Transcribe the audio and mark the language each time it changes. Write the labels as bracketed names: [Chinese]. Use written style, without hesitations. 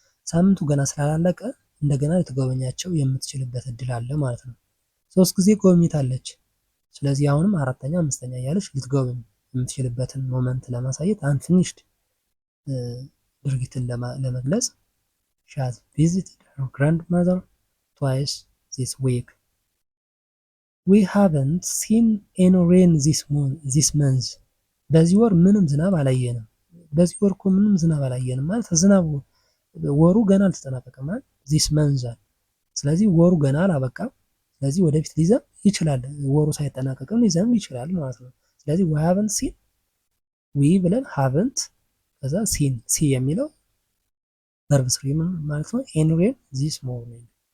[Amharic] ሳምንቱ ገና ስላላለቀ እንደገና ልትጎበኛቸው የምትችልበት እድል አለ ማለት ነው። 3 ጊዜ ጎብኝታለች። ስለዚህ አሁንም አራተኛ አምስተኛ እያለች ልትጎበኝ የምትችልበትን ሞመንት ለማሳየት አንፊኒሽድ ድርጊትን ለመግለጽ [English] she has visited her grandmother twice this week. We haven't seen any rain this month. [Amharic] በዚህ ወር ምንም ዝናብ አላየንም። በዚህ ወር እኮ ምንም ዝናብ አላየንም ማለት ዝናቡ ወሩ ገና አልተጠናቀቀም ማለት [English] this month። [Amharic] ስለዚህ ወሩ ገና አላበቃም። ስለዚህ ወደፊት ሊዘንብ ይችላል። ወሩ ሳይጠናቀቅም ሊዘንብ ይችላል ማለት ነው። ስለዚህ [English] we haven't seen [Amharic] ዊ ብለን haven't ከዛ ሲን ሲ የሚለው ቨርብ ስሪ ማለት ነው። [English] ኤኒ ሬን ዚስ ሞርኒንግ።